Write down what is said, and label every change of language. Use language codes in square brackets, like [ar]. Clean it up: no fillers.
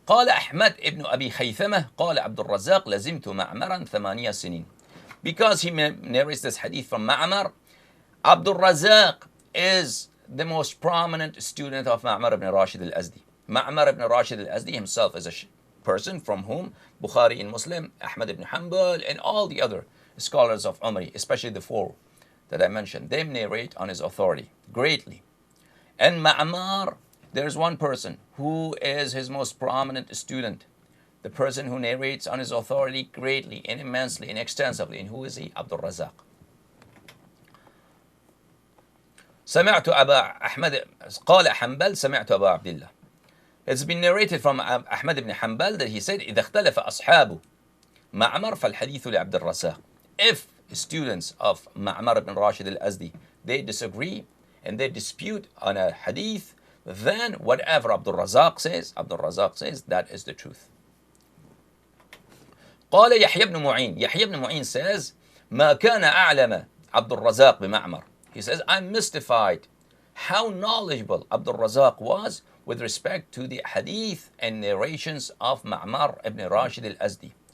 [ar] قال أحمد ابن أبي خيثمة قال عبد الرزاق لزمت معمرا 8 سنين. [en] Because he narrates this hadith from Ma'mar, Abdul Razak is the most prominent student of Ma'mar ibn Rashid al-Azdi. Ma'mar ibn Rashid al-Azdi himself is a person from whom Bukhari and Muslim, Ahmad ibn Hanbal, and all the other scholars of Umari, especially the four that I mentioned, they narrate on his authority greatly. And Ma'mar, there's one person who is his most prominent student, the person who narrates on his authority greatly and immensely and extensively. And who is he? Abdul Razak. [ar] سمعت أبا أحمد قال حنبل سمعت أبا عبد الله. [en] It's been narrated from Ahmad ibn Hanbal that he said [ar] إذا اختلف أصحاب معمر فالحديث لعبد الرزاق. [en] If students of Ma'mar ibn Rashid al-Azdi, they disagree and they dispute on a hadith, then whatever Abdul Razak says, that is the truth. [ar] قال يحيى بن معين. [en] Yahya ibn Mu'in says [ar] ما كان أعلم عبد الرزاق بمعمر. [en] He says, I'm mystified how knowledgeable Abdul Razak was with respect to the hadith and narrations of Ma'mar ibn Rashid al-Azdi.